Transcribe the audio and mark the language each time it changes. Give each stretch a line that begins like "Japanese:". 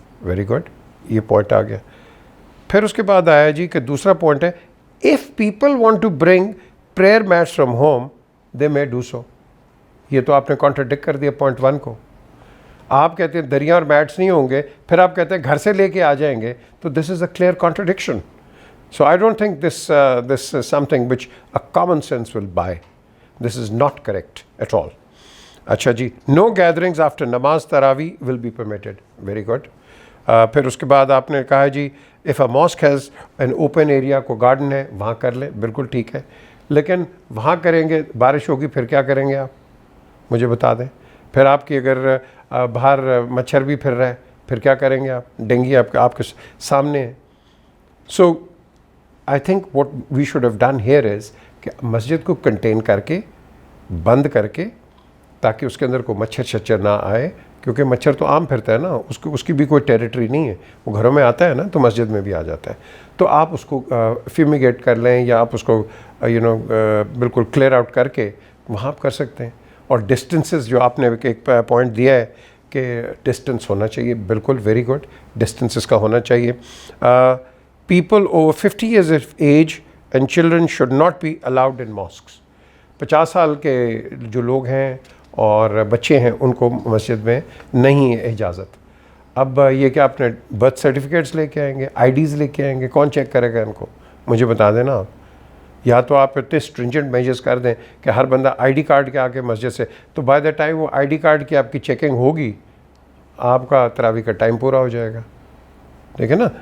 Urdu: Very good, یہ point آ گیا. پھر اس کے بعد آیا جی کہ دوسرا پوائنٹ ہے
English: If people want to bring prayer mats from home they may do so.
Urdu: یہ تو آپ نے کانٹراڈکٹ کر دیا پوائنٹ 1 کو. آپ کہتے ہیں دریا اور میٹس نہیں ہوں گے, پھر آپ کہتے ہیں گھر سے لے کے آ جائیں گے, تو
English: This is a clear contradiction. So I don't think this is something which a common sense will buy. This is not correct at all.
Urdu: اچھا جی,
English: no gatherings after namaz tarawih will be permitted. Very good.
Urdu: پھر اس کے بعد آپ نے کہا جی
English: if a mosque has an open area,
Urdu: کو garden ہے وہاں کر لیں, بالکل ٹھیک ہے. لیکن وہاں کریں گے بارش ہوگی, پھر کیا کریں گے آپ مجھے بتا دیں. پھر آپ کی اگر باہر مچھر بھی پھر رہا ہے, پھر کیا کریں گے آپ؟ ڈینگی آپ کے سامنے ہے.
English: so I think what we should have done here is
Urdu: کہ مسجد کو کنٹین کر کے, بند کر کے, تاکہ اس کے اندر کوئی مچھر شچر نہ آئے, کیونکہ مچھر تو عام پھرتا ہے نا, اس کی بھی کوئی ٹیریٹری نہیں ہے. وہ گھروں میں آتا ہے نا, تو مسجد میں بھی آ جاتا ہے. تو آپ اس کو فیومیگیٹ کر لیں, یا آپ اس کو بالکل کلیئر آؤٹ کر کے وہاں آپ کر سکتے ہیں. اور ڈسٹنسز جو آپ نے ایک پوائنٹ دیا ہے کہ ڈسٹنس ہونا چاہیے, بالکل ویری گڈ, ڈسٹنسز کا ہونا چاہیے.
English: People over 50 years of age and children should not be allowed in mosques.
Urdu: 50 سال کے جو لوگ ہیں اور بچے ہیں ان کو مسجد میں نہیں ہے اجازت. اب یہ کہ آپ نے برتھ سرٹیفکیٹس لے کے آئیں گے, آئی ڈیز لے کے آئیں گے, کون چیک کرے گا ان کو؟ مجھے بتا دینا آپ. یا تو آپ اتنے اسٹرنجنٹ میجرز کر دیں کہ ہر بندہ آئی ڈی کارڈ کے آ کے مسجد سے, تو
English: by the time
Urdu: وہ آئی ڈی کارڈ کی آپ کی چیکنگ ہوگی, آپ کا تراویح کا ٹائم پورا ہو جائے گا. ٹھیک ہے نا.